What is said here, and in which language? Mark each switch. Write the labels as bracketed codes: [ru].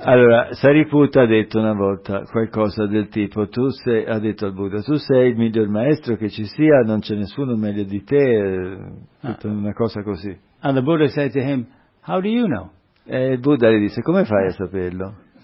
[it] Allora, Sariputta ha detto una volta qualcosa del tipo, ha detto al Buddha, tu sei il miglior maestro che ci sia, non c'è nessuno meglio di te, una cosa così. [en] And the Buddha said to him, how do you know? [it] E il Buddha gli disse, come fai a saperlo?